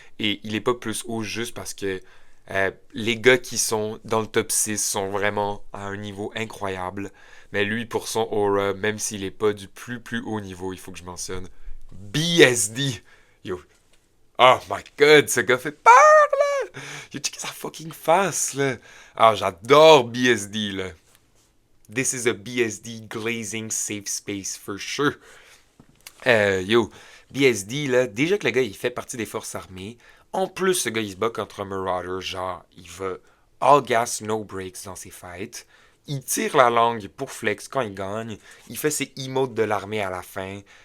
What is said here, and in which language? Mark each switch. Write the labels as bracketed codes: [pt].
[fr] Et il est pas plus haut juste parce que les gars qui sont dans le top 6 sont vraiment à un niveau incroyable. Mais lui, pour son aura, même s'il est pas du plus haut niveau, il faut que je mentionne BSD. Yo. [en] Oh my god, [fr] ce gars fait peur, là! Yo, check sa fucking face, là. Ah, j'adore BSD, là. [en] This is a BSD glazing safe space for sure. [fr] Yo, BSD, là, déjà que le gars, il fait partie des forces armées. En plus, ce gars, il se bat contre un Marauder. Genre, il va [en] all gas, no breaks [fr] dans ses fights. Il tire la langue pour flex quand il gagne. Il fait ses emotes de l'armée à la fin.